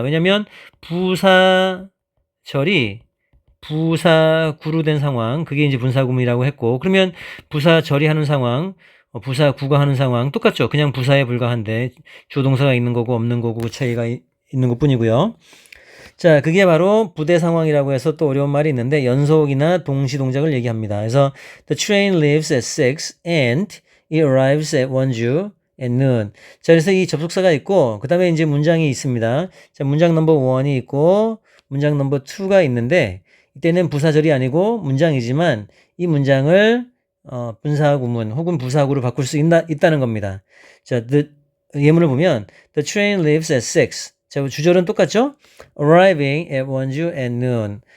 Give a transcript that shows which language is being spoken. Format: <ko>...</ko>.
<ko>왜냐면 부사절이 부사구로 된 상황, 그게 이제 분사구문이라고 했고, 그러면 부사절이 하는 상황, 부사구가 하는 상황 똑같죠. 그냥 부사에 불과한데 주동사가 있는 거고 없는 거고 그 차이가 있는 것 뿐이고요. 자, 그게 바로 부대 상황이라고 해서 또 어려운 말이 있는데, 연속이나 동시 동작을 얘기합니다.</ko> <en>그래서 the train leaves at 6 and it arrives at Wonju at noon.</en> <ko>자, 그래서 이 접속사가 있고, 그 다음에 이제 문장이 있습니다. 자, 문장 넘버 1이 있고 문장 넘버 2가 있는데, 이때는 부사절이 아니고 문장이지만 이 문장을 분사구문 혹은 부사구로 바꿀 수 있다는 겁니다.</ko> <en>자, 예문을 보면 the train leaves at 6.</en> <ko>자, 주절은 똑같죠?</ko> <en>Arriving at Wonju at noon.</en>